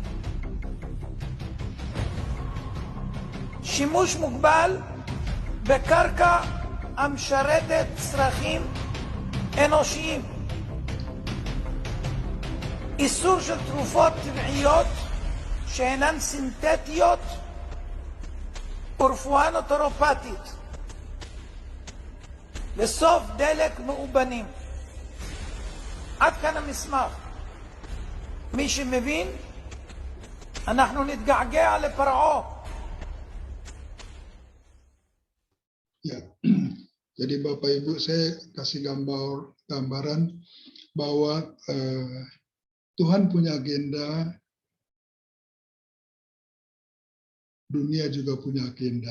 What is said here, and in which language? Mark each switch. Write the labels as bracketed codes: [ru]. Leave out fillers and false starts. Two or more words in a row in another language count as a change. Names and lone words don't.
[he] שימוש מוגבל בקרקע המשרתת צרכים אנושיים, איסור של תרופות טבעיות שאינן סינתטיות ורפואה נוטורופטית, וסוף דלק מאובנים. עד כאן המסמך. מי שמבין, אנחנו נתגעגע לפרעה. [id] Ya, jadi Bapak Ibu saya kasih gambaran bahwa Tuhan punya agenda, dunia juga punya agenda.